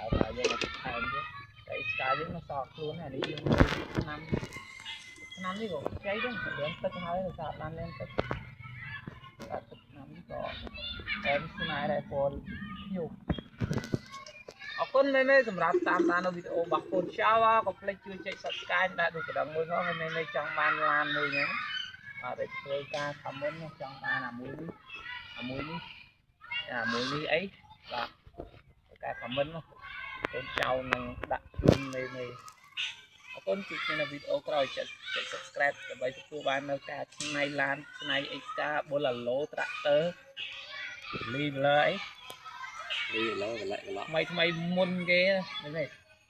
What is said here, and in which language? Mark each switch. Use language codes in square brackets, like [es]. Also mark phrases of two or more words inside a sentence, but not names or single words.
[km] យកមកថែមទៀតតែ extra យើងនៅសល់ខ្លួនអានេះយើងឆ្នាំនេះក៏ចៃដែររៀងទឹកហើយនៅសារបានរៀងទឹកដាក់ទឹកឆ្នាំនេះក៏អែមស្នេហ៍ដែរពលញូអរគុណមេសម្រាប់តាមដាននៅវីដេអូរបស់កូនចៅកុំភ្លេចជួយចុច Subscribe ដាក់រូបកណ្ដឹងមួយផងហើយមេចង់បានឡានមួយហ្នឹងអត់ធ្វើការ comment ចង់បានអាមួយនេះ អីបាទការ comment មកកូនចៅនឹងដាក់ជូនមេអរគុណជួបគ្នានៅវីដេអូក្រោយចុច Subscribe ដើម្បីទទួលបាននៅការឆ្នៃឡានឆ្នៃ extra Bolero tractor លីឡឺអីលីឡឺថ្មីមុនគេនេះ